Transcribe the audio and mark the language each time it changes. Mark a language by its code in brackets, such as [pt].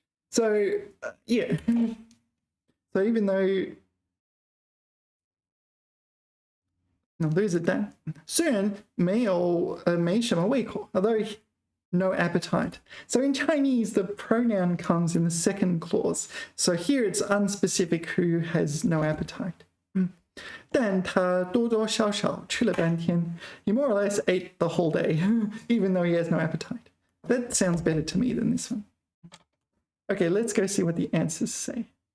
[en] So, yeah. So even though no, there's a dan. [zh] 虽然没什么胃口 [en] although no appetite. So in Chinese, the pronoun comes in the second clause. So here it's unspecific who has no appetite. [zh] 但他多多少少吃了半天. [en] He more or less ate the whole day, even though he has no appetite. That sounds better to me than this one. Okay, let's go see what the answers say.